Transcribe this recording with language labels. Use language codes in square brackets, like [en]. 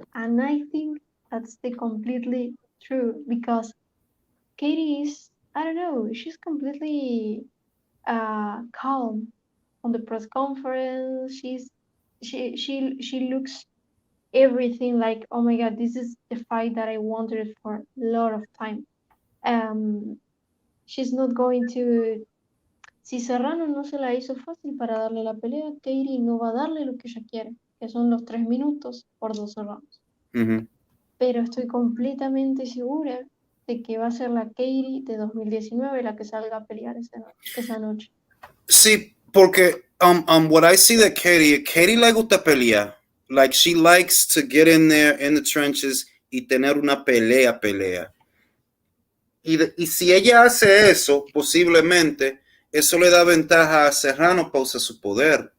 [en] And I think that's the completely true because Katie is, I don't know, she's completely calm on the press conference. She looks everything like, oh my god, this is the fight that I wanted for a lot of time. She's not going to... [es] Si Serrano no se la hizo fácil para darle la pelea, Katie no va a darle lo que ella quiere, que son los 3 minutos por 2 rounds. Pero estoy completamente segura de que va a ser la Katie de 2019 la que salga a pelear esa noche. Sí, porque [en] what I see that [es] Katie le gusta pelear. [en] Like, she likes to get in there in the trenches [es] y tener una pelea. Y si ella hace eso, posiblemente, eso le da ventaja a Serrano para usar su poder.